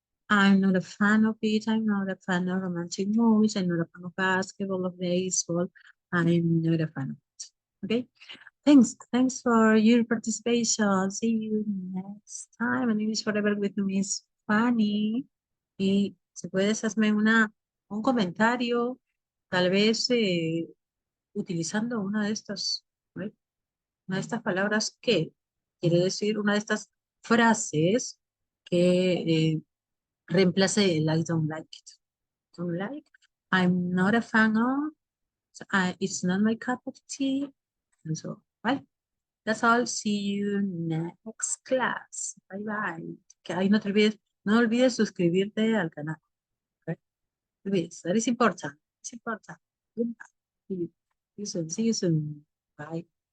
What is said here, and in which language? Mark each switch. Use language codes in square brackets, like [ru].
[en] I'm not a fan of it. I'm not a fan of romantic movies. I'm not a fan of basketball, of baseball. I'm not a fan of it. Okay. Thanks for your participation. See you next time. And English Forever with Miss Fanny. [es] Y si puedes hacerme un comentario, tal vez utilizando una de estas, ¿right? Una de estas palabras que quiere decir una de estas frases que reemplace el [en] I don't like it. Don't like. I'm not a fan of. It's not my cup of tea. And so, ¿vale? That's all. See you next class. Bye bye. [es] Que ahí no olvides suscribirte al canal. Okay? No olvides. [en] That is important. It's important. Goodbye. See you soon. See you soon. Bye.